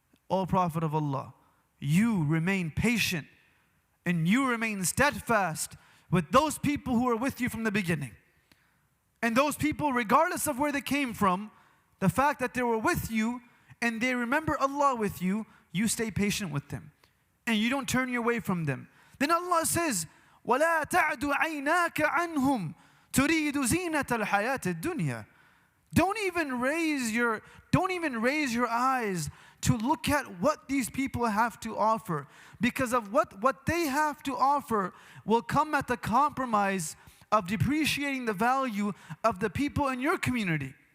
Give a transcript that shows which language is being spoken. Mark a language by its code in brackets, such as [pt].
[en] O Prophet of Allah, you remain patient and you remain steadfast with those people who are with you from the beginning. And those people, regardless of where they came from, the fact that they were with you and they remember Allah with you, you stay patient with them. And you don't turn your way from them. Then Allah says, [ar] وَلَا تَعْدُ عَيْنَاكَ عَنْهُمْ تُرِيدُ زِينَةَ الْحَيَاةِ الدُّنْيَا. [en] Don't even raise your eyes to look at what these people have to offer. Because of what they have to offer will come at the compromise of depreciating the value of the people in your community.